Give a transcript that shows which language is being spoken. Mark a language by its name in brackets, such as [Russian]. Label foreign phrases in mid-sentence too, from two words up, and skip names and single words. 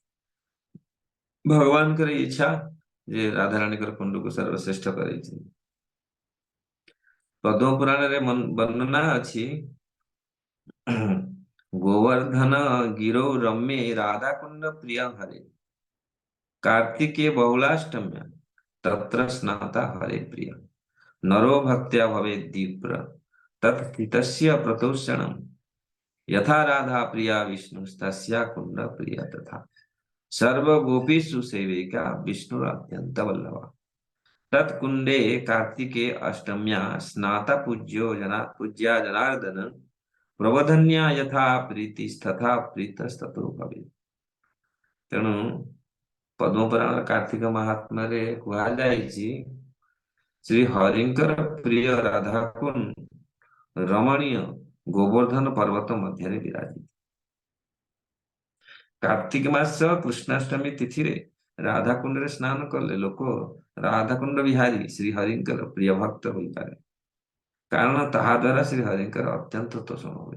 [Odia] ଭଗବାନଙ୍କର ଇଚ୍ଛା ଯେ ରାଧାରାଣୀଙ୍କର କୁଣ୍ଡକୁ ସର୍ବଶ୍ରେଷ୍ଠ କରାଇଛନ୍ତି। ପଦ୍ମ ପୁରାଣରେ ବର୍ଣ୍ଣନା ଅଛି [Sanskrit] ଗୋବର୍ଦ୍ଧନ ଗିରୌ ରମ୍ୟେ ରାଧାକୁଣ୍ଡ ପ୍ରିୟ ହରେ, कार्तिके बहुलाष्टम्या तत्र स्नाता हरे प्रिय, नरो भक्त्या भवेत् दीप्र तत्स्थितस्य प्रतोषणम्, यथा राधा प्रिया विष्णुस्तस्या कुंड प्रिय तथा, सर्वगोपीषु सेविका विष्णुरत्यंत वल्लभा, तत्कुंडे कार्तिके अष्टम्या स्नाता पूज्या जनार्दन, प्रबोधन्या यथा प्रीतिस्तथा प्रीतस्ततो भवेत्। [Odia] ତେଣୁ ପଦ୍ମପୁରାଣ କାର୍ତ୍ତିକ ମହାତ୍ମାରେ କୁହାଯାଇଛି ଶ୍ରୀ ହରିଙ୍କର ପ୍ରିୟ ରାଧାକୁଣ୍ଡ ରମଣୀୟ ଗୋବର୍ଦ୍ଧନ ପର୍ବତ ମଧ୍ୟରେ ବିରାଜିତ। କାର୍ତ୍ତିକ ମାସ କୃଷ୍ଣାଷ୍ଟମୀ ତିଥିରେ ରାଧାକୁଣ୍ଡରେ ସ୍ନାନ କଲେ ଲୋକ ରାଧାକୁଣ୍ଡ ବିହାରୀ ଶ୍ରୀ ହରିଙ୍କର ପ୍ରିୟ ଭକ୍ତ ହୋଇପାରେ, କାରଣ ତାହା ଦ୍ୱାରା ଶ୍ରୀ ହରିଙ୍କର ଅତ୍ୟନ୍ତ ତୋଷଣ ହୁଏ।